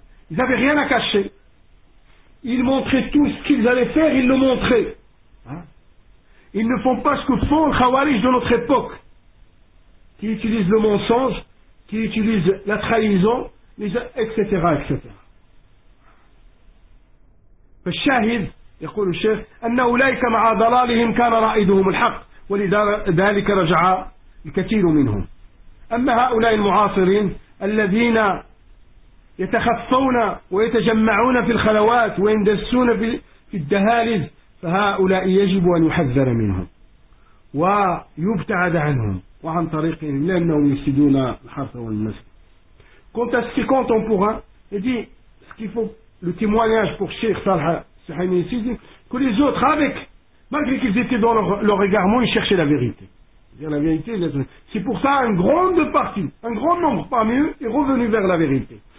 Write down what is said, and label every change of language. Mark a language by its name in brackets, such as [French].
[French] Ils n'avaient rien à cacher. Ils montraient tout ce qu'ils allaient faire, ils le montraient. Ils ne font pas ce que font les khawarij de notre époque, qui utilisent le mensonge, qui utilisent la trahison, etc. etc. [Arabic] فالشاهد يقول الشيخ أن أولئك مع ضلالهم كان رائدهم الحق ولذلك رجع الكثير منهم. أما هؤلاء المعاصرين الذين يتخفون ويتجمعون في الخلوات ويندسون في الدهاليز فهؤلاء يجب أن يحذر منهم ويبتعد عنهم وعن طريقهم لأنهم يفسدون الحرث والنسل. [French] Quant à ce qui est contemporain, il dit ce qu'il faut, le témoignage pour Cheikh Salah Sahimi ici, dit que les autres, avec, malgré qu'ils étaient dans leur égarement, ils cherchaient la vérité. C'est-à-dire la vérité, c'est pour ça une grande partie, un grand nombre parmi eux est revenu vers la vérité.